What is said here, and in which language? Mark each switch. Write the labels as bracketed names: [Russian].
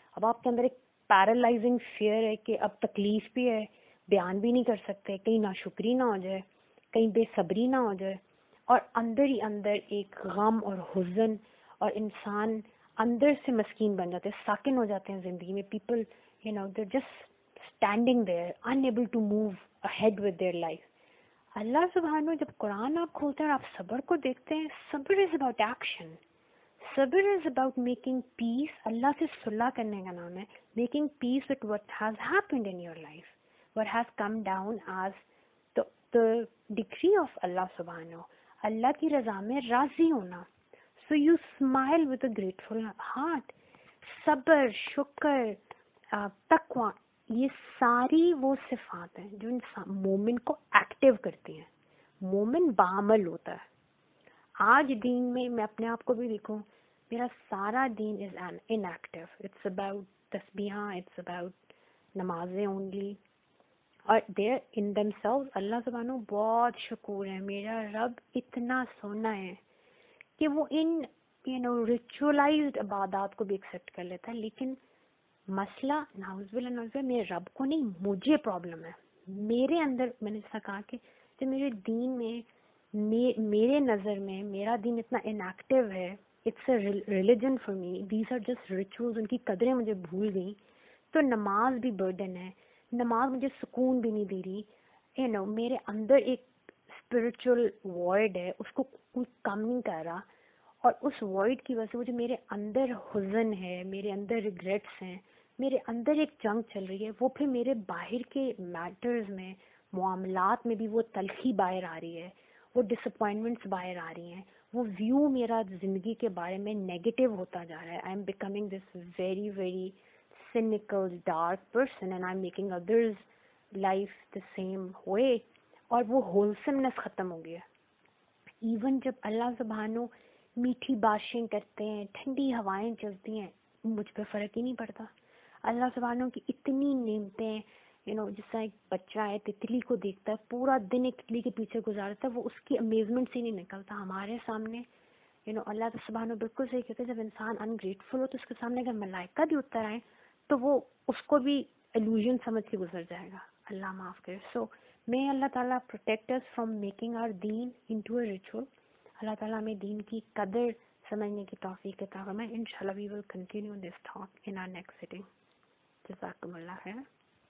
[Urdu] اب آپ کے اندر ایک پیرالائزنگ فیئر ہے کہ اب تکلیف بھی ہے، بیان بھی نہیں کر سکتے، کہیں ناشکری نہ ہو جائے، کہیں بے صبری نہ ہو جائے، اور اندر ہی اندر ایک غم اور حزن، اور انسان اندر سے مسکین بن جاتے ہیں، ساکن ہو جاتے ہیں زندگی میں. [English] People they're just standing there unable to move ahead with their life. [Urdu] اللہ سبحانہ جب قرآن آپ کھولتے ہیں اور آپ صبر کو دیکھتے ہیں، صبر [English] is about action, [Urdu] صبر [English] Is about making peace. [Urdu] اللہ سے صلح کرنے کا نام ہے، [English] Making peace with what has happened in your life, what has come down as the decree of Allah سبحانہ. [Urdu] اللہ کی رضا میں راضی ہونا. [English] So you smile with a grateful heart. [Urdu] صبر، شکر، تقوی، یہ ساری وہ صفات ہیں جو انسان مومن کو ایکٹیو کرتی ہیں. مومن بعمل ہوتا ہے. آج دین میں میں اپنے آپ کو بھی دیکھوں، میرا سارا دین [English] Is inactive. It's about تسبیحاں، it's about نمازیں only. [Urdu] اور [English] there in themselves [Urdu] اللہ سبحانہ بہت شکور ہے، میرا رب اتنا سونا ہے کہ وہ ان ریچولائزڈ عبادات کو بھی ایکسیپٹ کر لیتا ہے. لیکن مسئلہ نعوذ باللہ نعوذ باللہ میرے رب کو نہیں، مجھے پرابلم ہے. میرے اندر میں نے جیسا کہا کہ جو میرے دین میں میرے نظر میں میرا دین اتنا انیکٹیو ہے. [English] It's a religion for me, these are just rituals. [Urdu] ان کی قدریں مجھے بھول گئیں. تو نماز بھی برڈن ہے، نماز مجھے سکون بھی نہیں دے رہی. میرے اندر ایک اسپرچل وائڈ ہے، اس کو کوئی کم نہیں کر رہا. اور اس وائڈ کی وجہ سے وہ جو میرے اندر حزن ہے، میرے اندر ریگریٹس ہیں، میرے اندر ایک جنگ چل رہی ہے، وہ پھر میرے باہر کے میٹرز میں، معاملات میں بھی وہ تلخی باہر آ رہی ہے، وہ ڈس اپوائنٹمنٹس باہر آ رہی ہیں، وہ ویو میرا زندگی کے بارے میں نیگیٹو ہوتا جا رہا ہے. [English] I am becoming this very very cynical, dark person, and I'm making others' life the same way. [Urdu] اور وہ wholesomeness ختم ہو گیا. ایون جب اللہ سبحانہ میٹھی بارشیں کرتے ہیں، ٹھنڈی ہوائیں چلتی ہیں، مجھ پہ فرق ہی نہیں پڑتا. اللہ سبحانہ کی اتنی نعمتیں، جس طرح ایک بچہ ہے تتلی کو دیکھتا ہے، پورا دن ایک تتلی کے پیچھے گزارتا ہے، وہ اس کی امیزمنٹ سے نہیں نکلتا. ہمارے سامنے اللہ سبحانہ بالکل صحیح کہتے ہیں، جب انسان انگریٹفل ہو تو اس کے سامنے اگر ملائکہ بھی اتر آئیں تو وہ اس کو بھی illusion سمجھ کے گزر جائے گا. اللہ معاف کرے. [English] So may Allah تعالیٰ protect us from making our deen into a ritual. [Urdu] اللہ تعالیٰ ہمیں دین کی قدر سمجھنے کی توفیق عطا فرمائے. انشاءاللہ [English] we will continue this talk in our next sitting. [Urdu] جزاکم اللہ خیر.